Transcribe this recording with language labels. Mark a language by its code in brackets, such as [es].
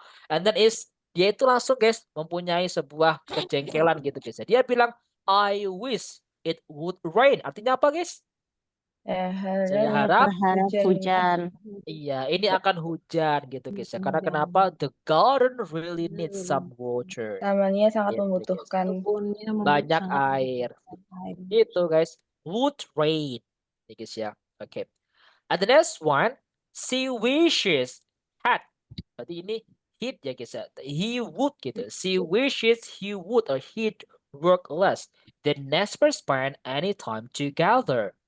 [en] And then [id] dia itu langsung guys mempunyai sebuah kejengkelan gitu guys. Dia bilang [en] I wish it would rain. [id] Artinya apa guys? Saya harap Berharap hujan. iya ini akan hujan gitu guys ya. Karena kenapa? [en] The garden really needs some water. [id] Tamannya sangat Gitu, guys. membutuhkan Banyak air. Itu guys. [en] Would rain. [id] Ini guys ya. Oke. [en] And the next one, she wishes had. [id] Berarti ini [en] he'd ya guys ya. He would gitu. She wishes he would or he'd work less than never spend any time together.